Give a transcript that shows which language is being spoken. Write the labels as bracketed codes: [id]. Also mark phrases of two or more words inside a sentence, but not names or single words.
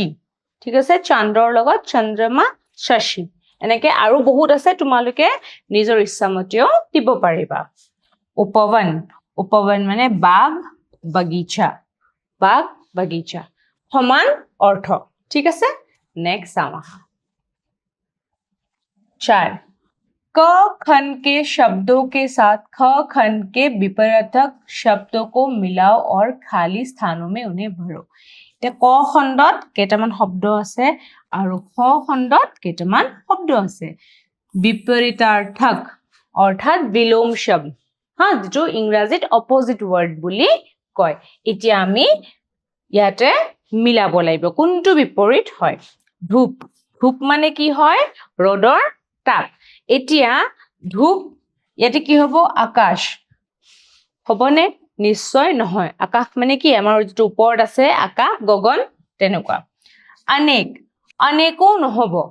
[as] ঠিক আছে, চাঁদৰ লগত চন্দ্ৰমা, শশী, এনেকে আৰু বহুত আছে, তোমালোকে নিজৰ ইচ্ছামতেও দিব পাৰিবা। উপবন, উপবন মানে বাগ, বাগিচা, বাগ, বাগিচা, সমান অৰ্থ। ঠিক আছে, নেক্সট চাওঁ আহা। [hi] 4 क खन के शब्दों के साथ ख खन के विपरीतक शब्दों को मिलाओ और खाली स्थानों में उन्हें भरो। [as] এতিয়া ক খণ্ডত কেইটামান শব্দ আছে আৰু খ খণ্ডত কেইটামান শব্দ আছে। বিপৰীতাৰ্থক অৰ্থাৎ বিলোম শব্দ, হা যেটো ইংৰাজীত [en] opposite word [as] বুলি কয় এতিয়া আমি ইয়াতে মিলাব লাগিব কোনটো বিপৰীত হয় ধূপ ধূপ মানে কি হয় ৰ'দৰ তাপ এতিয়া ধূপ ইয়াতে কি হ'ব আকাশ হ'বনে নিশ্চয় নহয় আকাশ মানে কি আমাৰ যেটো ওপৰত আছে আকাশ গগন তেনেকুৱা অনেকো নহব